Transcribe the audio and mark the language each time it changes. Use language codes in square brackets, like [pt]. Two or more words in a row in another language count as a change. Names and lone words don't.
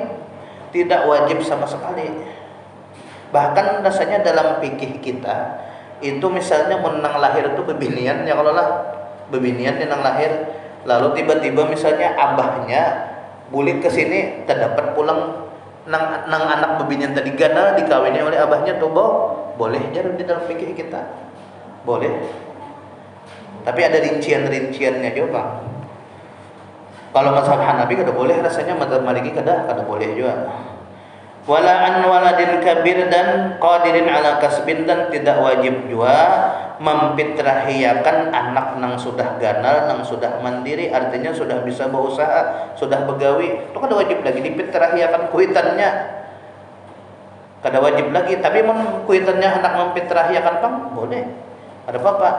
[bjn] Tidak wajib sama sekali. Bahkan rasanya dalam fikih kita itu misalnya menang lahir itu bebinian ya, kalau lah bebinian yang lahir lalu tiba-tiba misalnya abahnya bulik ke sini terdapat pulang nang anak bebinian tadi gana dikawini oleh abahnya tuh boleh jadi di dalam fikih kita boleh, tapi ada rinciannya juga. Kalau mazhab Hanafi kada boleh, rasanya mazhab Maliki kada boleh juga. [ar] ولا عن ولد كبير, [bjn] dan [ar] قادر على كسب, [bjn] dan tidak wajib juga memfitrahiakan anak nang sudah ganal, nang sudah mandiri, artinya sudah bisa berusaha, sudah begawi, itu kada wajib lagi difitrahiakan kuitannya, kada wajib lagi. Tapi mun kuitannya hendak memfitrahiakan pang boleh, ada apa-apa.